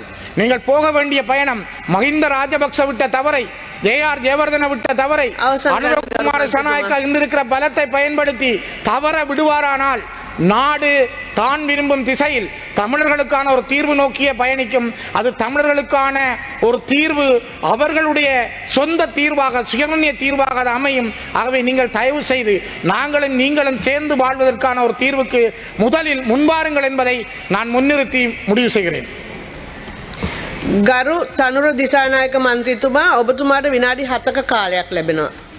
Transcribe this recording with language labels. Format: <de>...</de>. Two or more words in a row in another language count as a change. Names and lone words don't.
<ta>நீங்கள் போக வேண்டிய பயணம் மஹிந்த ராஜபக்ச விட்ட தவறை, ஜேஆர் ஜெயவர்தன விட்ட தவறை அனுரகுமார சனாயக்கா இருந்திருக்கிற பலத்தை பயன்படுத்தி தவற விடுவாரானால் நாடு தான் விரும்பும் திசையில் தமிழர்களுக்கான ஒரு தீர்வு நோக்கிய பயணிக்கும். அது தமிழர்களுக்கான ஒரு தீர்வு அவர்களுடைய சொந்த தீர்வாக சுயநிர்ணய தீர்வாக அது அமையும். ஆகவே நீங்கள் தயவு செய்து நாங்களும் நீங்களும் சேர்ந்து வாழ்வதற்கான ஒரு தீர்வுக்கு முதலில் முன்வாருங்கள் என்பதை நான் முன்னிறுத்தி முடிவு செய்கிறேன்.</ta> <si>ගරු තනුර දිසානායක මන්ත්‍රීතුමා ඔබතුමාට විනාඩි 7ක කාලයක් ලැබෙනවා.</si>